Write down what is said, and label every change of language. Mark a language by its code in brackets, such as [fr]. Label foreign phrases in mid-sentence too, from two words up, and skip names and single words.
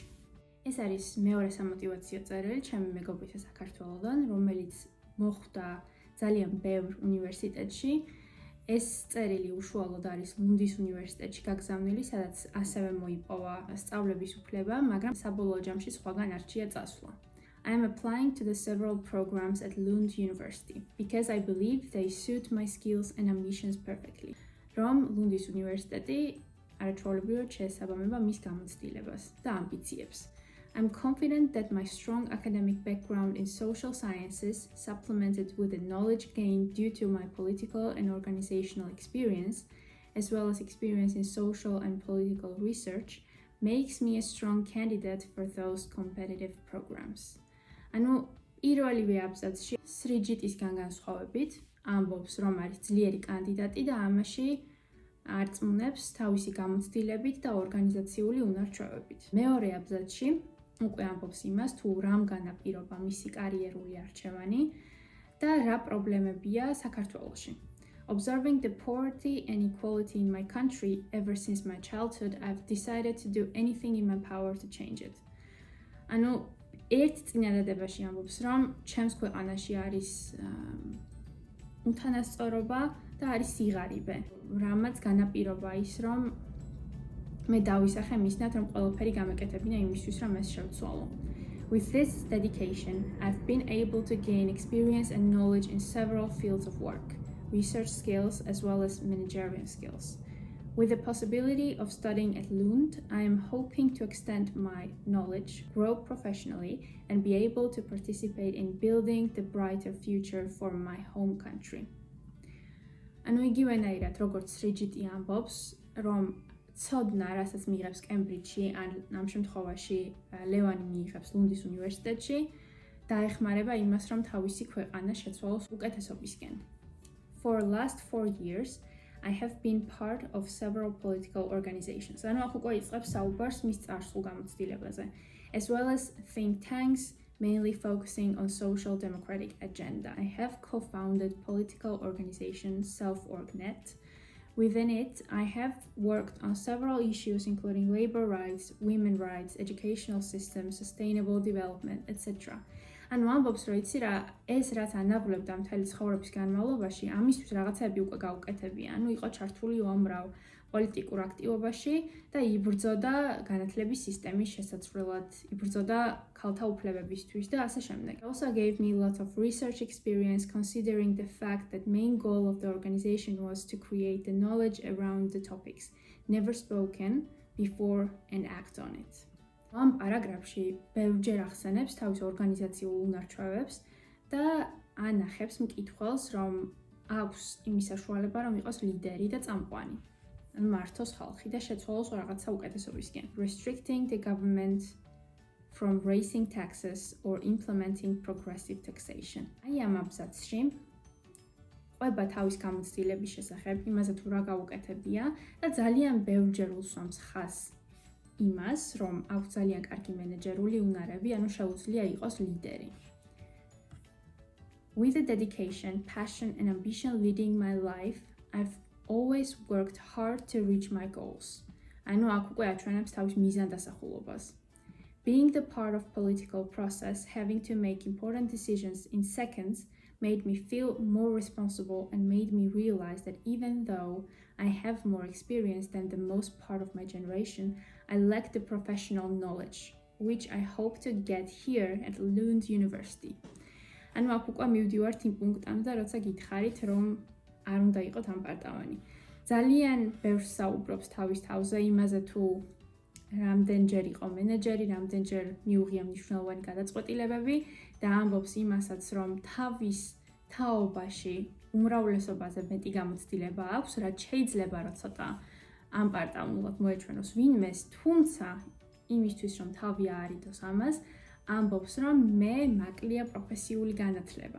[ka] ეს არის მეორე სამოტივაციო წერილი ჩემი მეგობრისა საქართველოდან, რომელიც მოხვდა ძალიან ბევრ უნივერსიტეტში. ეს წერილი უშუალოდ არის ლუნდის უნივერსიტეტში გაგზავნილი, სადაც ასევე მოიპოვა სწავლების უფლება, მაგრამ საბოლოო ჯამში სხვაგან არჩია წასვლა. [en] I am applying to the several programs at Lund University because I believe they suit my skills and ambitions perfectly. [ka] Რომ ლუნდის უნივერსიტეტი არაჩვეულებრივად შეესაბამება მის გამოცდილებას და ამბიციებს. [en] I'm confident that my strong academic background in social sciences, supplemented with the knowledge gained due to my political and organizational experience, as well as experience in social and political research, makes me a strong candidate for those competitive programs. [ka] ანუ პირველივე აბზაცში სრიჯიტისგან განსხვავებით ამბობს, რომ არის ძლიერი კანდიდატი და ამაში არწმუნებს თავისი გამოცდილებით და ორგანიზაციული უნარჩვევებით. მეორე აბზაცში უკვე ამბობს იმას, თუ რამ განაპირობა მისი კარიერული არჩევანი და რა პრობლემებია საქართველოში. [en] Observing the poverty and equality in my country ever since my childhood, I've decided to do anything in my power to change it. [ka] ანუ ერთ წინადადებაში ამბობს, რომ ჩემს ქვეყანაში არის უთანასწორობა და არის სიღარიბე, რამაც განაპირობა ის, რომ მე დავისახე მისნად, რომ ყველაფერი გამეკეთებინა იმისთვის, რომ ეს შევცვალო. [en] With this dedication, I've been able to gain experience and knowledge in several fields of work, research skills as well as managerial skills. With the possibility of studying at Lund, I am hoping to extend my knowledge, grow professionally, and be able to participate in building the brighter future for my home country. [ka] ანუ იგივენაირად, როგორც სრიჯიტი ამბობს, რომ ცოდნა, რასაც მიიღებს კემბრიჯში, ან ამ შემთხვევაში ლევანი მიიღებს ლუნდის უნივერსიტეტში, დაეხმარება იმას, რომ თავისი ქვეყანა შეცვალოს უკეთესობისკენ. [en] For the last 4 years, I have been part of several political organizations. [ka] ანუ აქ უკვე იწყებს საუბარს მის წარსულ გამოცდილებაზე, [en] as well as think tanks, mainly focusing on social democratic agenda. I have co-founded political organization Self-Org.net. Within it, I have worked on several issues including labor rights, women rights, educational systems, sustainable development, etc. [ka] ანუ ამბობს, რომ იცი რა, ეს რაც ანაბლებდა მთელი ცხოვრების განმავლობაში, ამისთვის რაღაცები უკვე გაუკეთებია. ანუ იყო ჩართული უამრავ პოლიტიკურ აქტივობაში და იბრძოდა განათლების სისტემის შესაძლებლად, იბრძოდა ქალთა უფლებებისთვის და ასე შემდეგ. [en] Also gave me lots of research experience considering the fact that main goal of the organization was to create the knowledge around the topics never spoken before and act on it. [ka] ამ პარაგრაფში ბევრჯერ ახსენებს თავის ორგანიზაციულ უნარჩვევებს და ანახებს მკითხველს, რომ აქვს იმის საშუალება, რომ იყოს ლიდერი და წამყვანი. ანუ მართოს ხალხი და შეცვალოს რაღაცა უკეთესობისკენ. [en] Restricting the government from raising taxes or implementing progressive taxation. [ka] აი ამ აბზაცში ყვება თავის გამოცდილების შესახებ, იმაზე თუ რა გაუკეთებია და ძალიან ბევრჯერ უსვამს ხაზს იმას, რომ აქვს ძალიან კარგი მენეჯერული უნარები, ანუ შეუძლია იყოს ლიდერი. [en] With the dedication, passion and ambition leading my life, I've always worked hard to reach my goals. [ka] ანუ აქ უკვე აჩვენებს თავის მიზანდასახულობას. [en] Being the part of political process, having to make important decisions in seconds made me feel more responsible and made me realize that even though I have more experience than the most part of my generation, I lack the professional knowledge, which I hope to get here at Lund University. [ka] ანუ აქ უკვე მივდივართ იმ პუნქტამდე და როცა გითხარით, რომ არ უნდა იყოთ ამ პარტავანი. ძალიან ბევრს საუბრობს თავის თავზე იმაზე თუ რამდენჯერ იყო მენეჯერი, რამდენჯერ მიუღია მნიშვნელოვანი გადაწყვეტილებები და ამბობს იმასაც, რომ თავის თაობაში უმრავლესობაზე მეტი გამოცდილება აქვს, რაც შეიძლება რომ ცოტა ამპარტავნულად მოეჩვენოს ვინმეს, თუმცა იმისთვის რომ თავი აარიდოს ამას, ამბობს, რომ მე მაკლია პროფესიული განათლება.